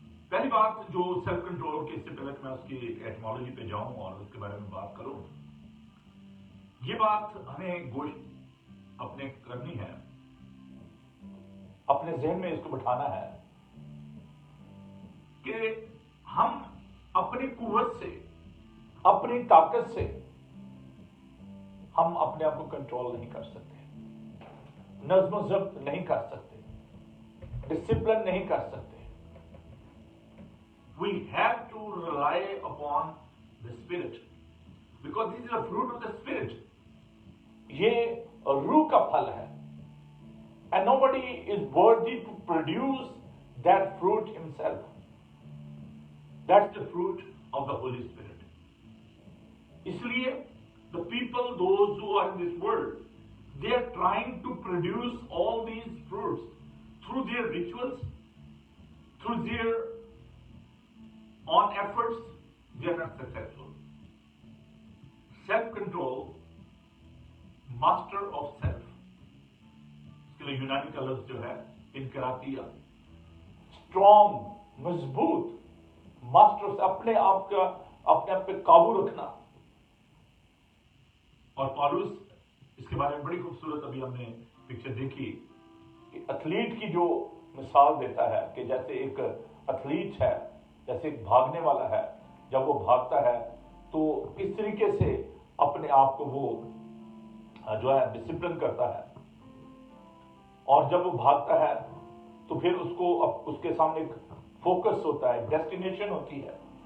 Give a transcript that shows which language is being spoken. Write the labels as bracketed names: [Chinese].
[Urdu] پہلی بات جو سیلف کنٹرول کے, اس سے پہلے کہ میں اس کی ایٹمالوجی پہ جاؤں اور اس کے بارے میں بات کروں, یہ بات ہمیں گوشت اپنے کرنی ہے, اپنے ذہن میں اس کو بٹھانا ہے کہ ہم اپنی قوت سے, اپنی طاقت سے ہم اپنے آپ کو کنٹرول نہیں کر سکتے, نظم و ضبط نہیں کر سکتے, ڈسپلن نہیں کر سکتے. [English] We have to rely upon the Spirit because this is the fruit of the Spirit. [Urdu] یہ روح کا پھل ہے, [English] and nobody is worthy to produce that fruit himself. That's the fruit of the Holy Spirit. [Urdu] اس لیے [English] the people, those who are in this world, they are trying to produce all these fruits through their rituals, through their own efforts. They are not successful. Self-control, master of self. [Urdu] اس کے لیے یونانی کا لفظ جو ہے انکراتیا, strong, مضبوط, master سے اپنے آپ کا, اپنے آپ پہ قابو رکھنا. اور پالوس اس کے بارے میں بڑی خوبصورت ابھی ہم نے پکچر دیکھی کہ ایتھلیٹ کی جو مثال دیتا ہے کہ جیسے ایک ایتھلیٹ ہے, جیسے ایک بھاگنے والا ہے, جب وہ بھاگتا ہے تو کس طریقے سے اپنے آپ کو وہ جو ہے ڈسپلن کرتا ہے, اور جب وہ بھاگتا ہے تو پھر اس کو اس کے سامنے ایک فوکس ہوتا ہے, ڈیسٹینیشن ہوتی ہے.